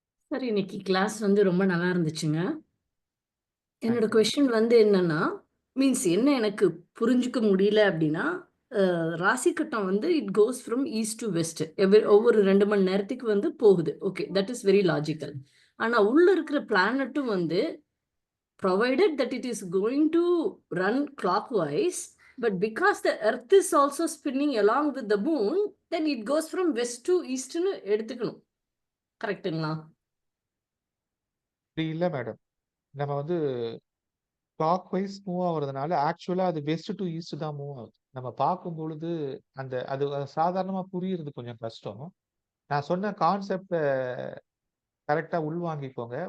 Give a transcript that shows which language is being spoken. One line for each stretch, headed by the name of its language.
Tamil: Sir இன்னைக்கு class வந்து ரொம்ப நல்லா இருந்துச்சுங்க. என்னோட
English: Thank you.
Tamil: கொஸ்டின் வந்து என்னன்னா, மீன்ஸ் என்ன எனக்கு புரிஞ்சுக்க முடியல அப்படின்னா, ராசி கட்டம் வந்து
English: It goes from east to west.
Tamil: ஒவ்வொரு 2 மணி நேரத்துக்கு வந்து போகுது. Okay,
English: That is very logical.
Tamil: ஆனா உள்ள இருக்கிற பிளானட்டும் வந்து
English: provided that it is going to run clockwise, but because the earth is also spinning along with the moon, then it goes from west to east
Tamil: ன்னு எடுத்துக்கணும். கரெக்ட்டுங்களா? அப்படி இல்ல madam. நம்ம வந்து கிளாக் வைஸ் மூவ் ஆகுறதுனால, ஆக்சுவலா அது வெஸ்ட் டு ஈஸ்ட் தான் மூவ் ஆகுது. நம்ம பார்க்கும் பொழுது அது சாதாரணமா புரியுறது கொஞ்சம் கஷ்டம். நான் சொன்ன கான்செப்ட கரெக்டா உள்வாங்கிக்கோங்க.